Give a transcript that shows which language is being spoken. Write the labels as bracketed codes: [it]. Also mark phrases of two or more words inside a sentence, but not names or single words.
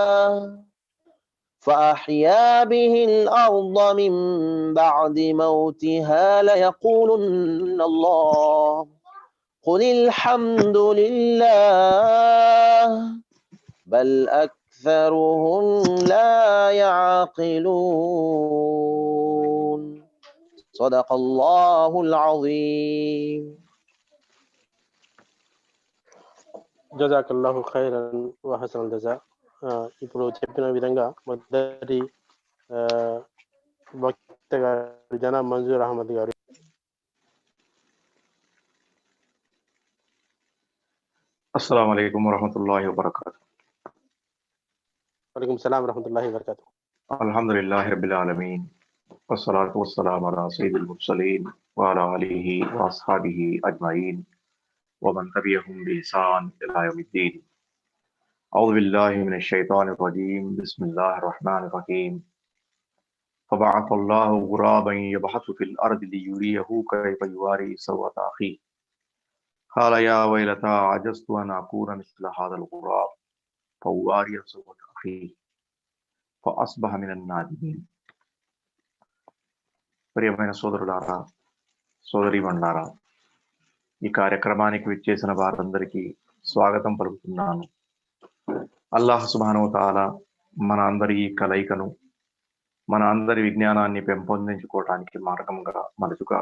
[ar] فأحيا به الأرض من بعد موتها ليقولن الله قل الحمد لله بل أكثرهم لا يعقلون. صدق الله العظيم. جزاك الله خيرا و حسن الجزاء. [te] ఇప్పుడు చెప్పిన విధంగా మొదటి వక్త గారు జనాబ్ మంజూర్ అహ్మద్ గారు. [ar] السلام عليكم ورحمة الله وبركاته. وعليكم السلام ورحمة الله وبركاته. الحمد لله رب العالمين والصلاة والسلام على سيد المرسلين وعلى آله وأصحابه أجمعين ومن تبعهم بإحسان إلى يوم الدين. أعوذ بالله من الشيطان الرجيم. بسم الله الرحمن الرحيم. فبعث الله غرابا يبحث في الأرض ليريه كيف يواري سوءة أخيه. قال يا ويلتا أعجزت أن أكون مثل هذا الغراب فأواري سوءة أخي فأصبح من النادمين. [te] ప్రియమైన సోదరులారా, సోదరీమణులారా, ఈ కార్యక్రమానికి విచ్చేసిన వారందరికీ స్వాగతం పలుకుతున్నాను. [ar] الله سبحانه وتعالى [te] మన అందరి ఈ కలయికను, మన అందరి విజ్ఞానాన్ని పెంపొందించుకోవడానికి మార్గంగా మలుచుగాక.